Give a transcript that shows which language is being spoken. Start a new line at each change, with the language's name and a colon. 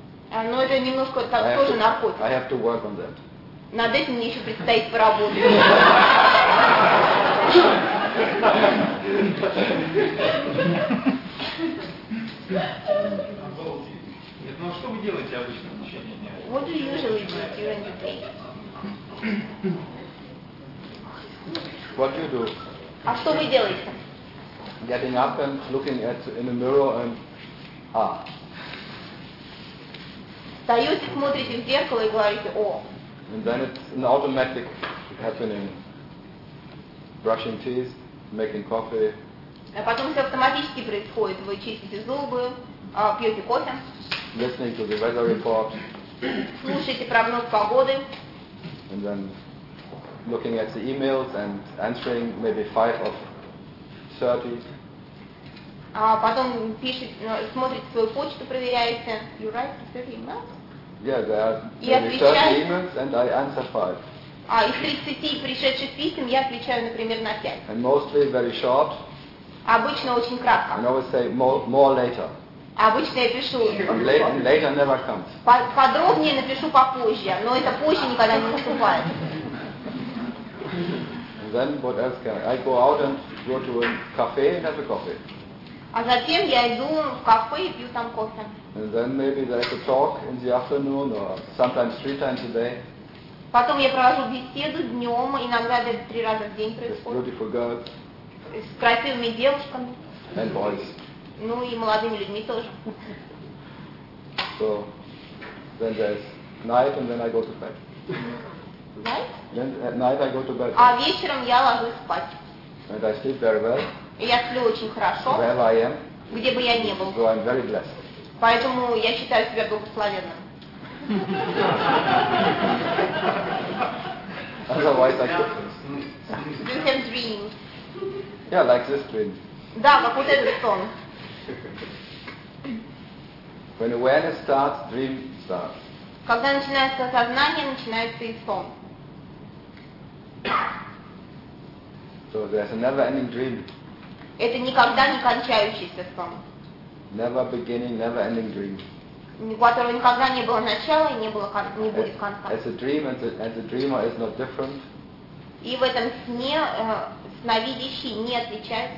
Russian: Но это немножко тоже наркотик.
English: I have to work on that.
Russian: Над этим мне еще предстоит поработать. Ну а что вы делаете обычно в течение дня?
English: What do you usually do during the day? What do you do?
Russian: А что вы делаете?
English: Getting up and looking at in the mirror and
Russian: Встаете, смотрите в зеркало и говорите о.
English: And then it's an automatic happening. Brushing teeth, making coffee.
Russian: А потом все автоматически происходит. Вы чистите зубы, пьете кофе.
English: Listening to the weather report.
Russian: Слушаете прогноз погоды.
English: And then looking at the emails and answering maybe 5 of 30.
Russian: А потом пишете, смотрите свою почту, проверяете.
English: You write 30 emails? Yeah, there are 30 emails and I answer 5.
Russian: А из 30 пришедших писем я отвечаю, например, на 5.
English: And mostly very short.
Russian: Обычно очень кратко.
English: And always say more later.
Russian: Обычно я пишу.
English: Later never comes.
Russian: Подробнее напишу попозже, но это позже никогда не наступает.
English: And then what else can I go out and go to a cafe and have a coffee.
Russian: А затем я иду в кафе и пью там кофе.
English: And then maybe there's a talk in the afternoon or sometimes 3 times a day.
Russian: Потом я провожу беседу днем, иногда до 3 раза в день происходит.
English: Beautiful girls.
Russian: С красивыми девушками.
English: And boys.
Russian: Ну и молодыми людьми тоже.
English: So then there's night and then I go to bed. Night? Then at night I go to bed.
Russian: А вечером я ложусь спать.
English: And I sleep very well.
Russian: Я сплю очень хорошо.
English: Wherever I am.
Russian: Где бы я ни был.
English: So I'm very blessed.
Russian: Поэтому я считаю себя благословенным.
English: Otherwise I could. You can dream. Yeah, like this dream.
Russian: Да, как вот этот сон.
English: When awareness starts, dream starts.
Russian: Когда начинается сознание, начинается и сон.
English: So there's a never-ending dream.
Russian: Это никогда не кончающийся сон.
English: Never beginning, never ending dream.
Russian: У которого никогда не было начала и не было не будет конца.
English: As a dream and the dreamer is not different.
Russian: И в этом сне сновидящий не отличается.